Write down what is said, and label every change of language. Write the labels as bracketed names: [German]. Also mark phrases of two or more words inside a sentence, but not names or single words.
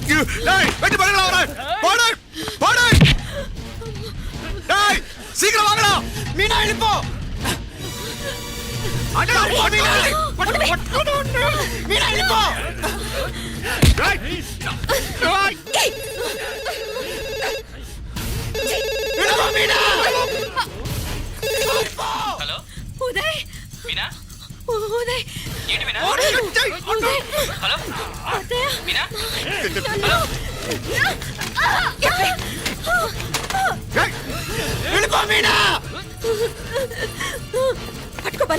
[Tamil] டேய் வெட்டி படுங்கடா அவரை போடு போடு டேய் சீக்கிரம் வாங்கடா மீனா எழுப்போ அடடா மீனா மீனா எழுப்போ டேய் டேய் எழுப்போ மீனா [Telugu] హలో ఉదయ్ మీనా ఉదయ్ ఏంటి మీనా ఉదయ్ హలో అత్తయ్య మీనా [Tamil] எழுப்போ மீனா [Telugu] పట్టుకోవాలా